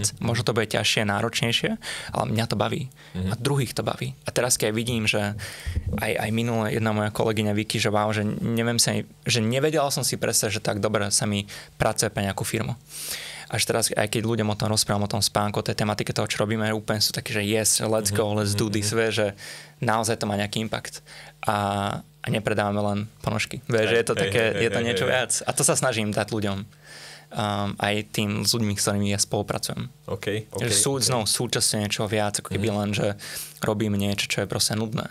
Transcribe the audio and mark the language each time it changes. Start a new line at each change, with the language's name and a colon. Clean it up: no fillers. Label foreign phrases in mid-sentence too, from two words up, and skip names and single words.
Slovak: Možno to bude ťažšie, náročnejšie, ale mňa to baví. A druhých to baví. A teraz keď vidím, že aj minulé jedna moja kolegyňa Vicky, že wow, že neviem sa, že nevedela som si predstaviť, že tak dobre sa mi pracuje pre nejakú firmu. Až teraz, aj keď ľuďom o tom rozprávam, o tom spánku, o tej tematike toho, čo robíme, úplne sú takí, že
English: yes, let's go, let's do this,
Slovak: že naozaj to má nejaký impact. A nepredávame len ponožky. Vieš, že je to také, je to niečo viac. A to sa snažím dať ľuďom. Aj tým s ľuďmi, s ktorými ja spolupracujem. Že sú znovu súčasne niečo viac, ako keby len, že robím niečo, čo je proste nudné.